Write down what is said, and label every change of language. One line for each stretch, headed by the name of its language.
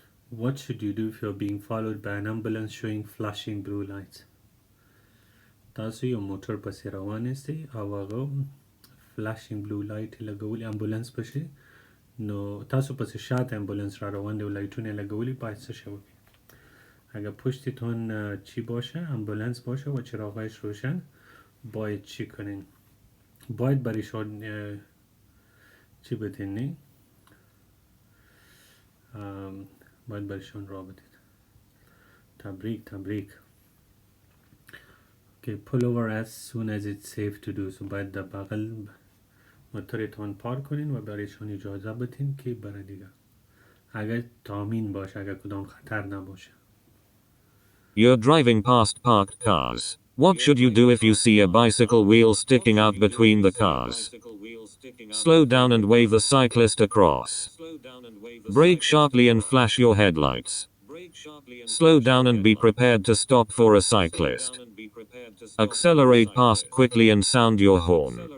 English: What should you do if you're being followed by an ambulance showing flashing blue lights?
Pashto: تاسو یو موټر پسې روان یاستئ او هغه فلاشینګ بلو لایټ یې لګولي امبولانس پسې، نو تاسو پسې شاته امبولانس را روان دی و لایټونه یې لګولي، باید څه شی وکړئ؟
Persian: اگر پشتتون چی باشه، امبولانس باشه و چراغایش روشن، باید چی کنین؟ باید برایشان چی بدین؟ باید برایشان را بدید. تبریک.
English: Okay, pull over as soon as it's safe to do so.
Persian: باید در بغل موتورتان پارک کنین و برایشان اجازه بدین که بره دیگه، اگر تامین باشه، اگر کدام خطر نباشه.
English: You're driving past parked cars. What should you do if you see a bicycle wheel sticking out between the cars? Slow down and wave the cyclist across. Brake sharply and flash your headlights. Slow down and be prepared to stop for a cyclist. Accelerate past quickly and sound your horn.